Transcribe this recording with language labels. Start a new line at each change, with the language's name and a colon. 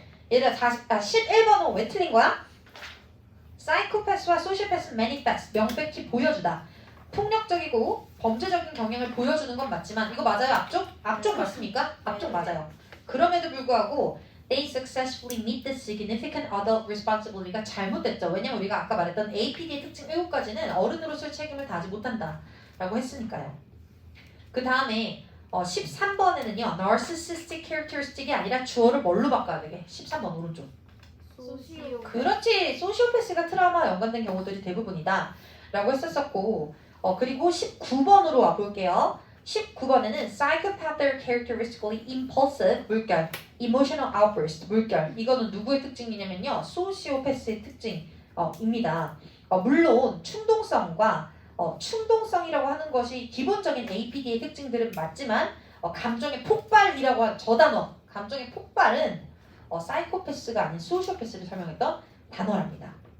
Korean: 얘들아 11번은 왜 틀린 거야? 사이코패스와 소시오패스는 매니페스트, 명백히 보여주다. 폭력적이고 범죄적인 경향을 보여주는 건 맞지만 이거 맞아요? 앞쪽 맞습니까? 앞쪽 맞아요. 그럼에도 불구하고
English: they successfully meet the significant adult responsibility가
Korean: 잘못됐죠. 왜냐면 우리가 아까 말했던 APD의 특징 7가지는 어른으로서의 책임을 다하지 못한다 라고 했으니까요. 그 다음에 13번에는요
English: narcissistic characteristic
Korean: 이 아니라 주어를 뭘로 바꿔야 되게? 13번 오른쪽. 소시오. 그렇지. 소시오패스가 트라우마와 연관된 경우들이 대부분이다 라고 했었었고 그리고 19번으로 와볼게요. 19번에는
English: psychopath are characteristically impulsive
Korean: 물결,
English: emotional outburst 물결.
Korean: 이거는 누구의 특징이냐면요 소시오패스의 특징입니다. 물론 충동성과 충동성이라고 하는 것이 기본적인 APD의 특징들은 맞지만 감정의 폭발이라고 한 저 단어 감정의 폭발은 사이코패스가 아닌 소시오패스를 설명했던 단어랍니다.